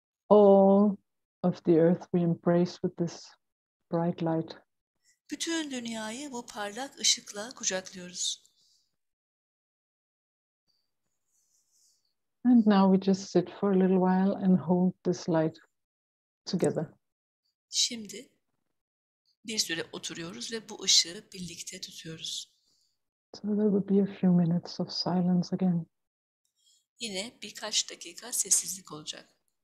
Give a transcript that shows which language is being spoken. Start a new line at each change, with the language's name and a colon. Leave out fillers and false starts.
English: all of the earth we embrace with this bright light.
Turkish: bütün dünyayı bu parlak ışıkla kucaklıyoruz.
English: And now we just sit for a little while and hold this light together.
Turkish: Şimdi bir süre oturuyoruz ve bu ışığı birlikte tutuyoruz.
English: So there will be a few minutes of silence again.
Turkish: Yine birkaç dakika sessizlik olacak.